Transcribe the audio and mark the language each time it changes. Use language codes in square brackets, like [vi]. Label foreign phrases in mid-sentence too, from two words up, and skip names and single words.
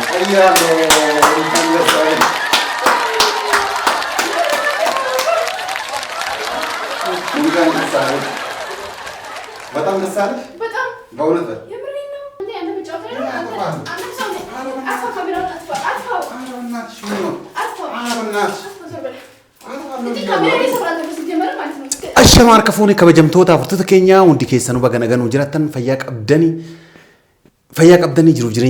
[am] በጣም ደስ አለሽ? በጣም በእውነት የምሬን ነው። እንዴ አንተ ብቻው [om] Ashamaan kafuuni kabajamtoota furtuuta keenyaa hundi keessanuu baga nagaan jiraattan fayyaa qabdanii jiruuf jireenya